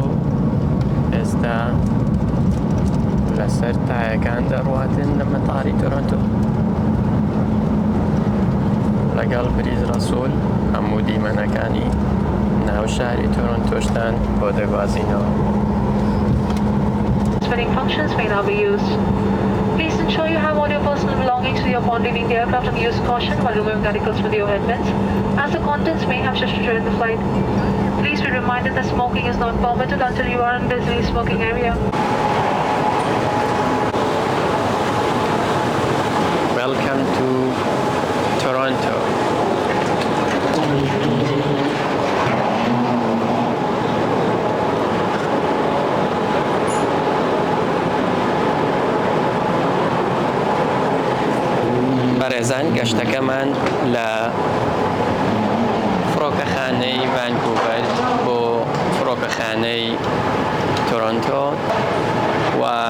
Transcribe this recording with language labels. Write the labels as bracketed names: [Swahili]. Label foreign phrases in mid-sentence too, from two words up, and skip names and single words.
[Central Kurdish] ئێستا لەسەر تایەکان دەڕواتن لە مەتاری تۆرۆنتۆ. لەگەڵ بریز ڕەسوول هەموو دیمەنەکانی ناو شاری تۆرۆنتۆشتان بۆ دەگوازینەوە. [English] Spinning functions may now be used. Please ensure you have all your personal belongings with you upon leaving the aircraft and use caution while removing articles from the overhead, as the contents may have shifted during the flight. Please be reminded that smoking is not permitted until you are in a busy smoking area. Welcome to Toronto. [Central Kurdish] بەڕێزان گەشتەکەمان لە فڕۆکەخانەی ڤانکوڤەر بۆ فڕۆکەخانەی تۆرۆنتۆ و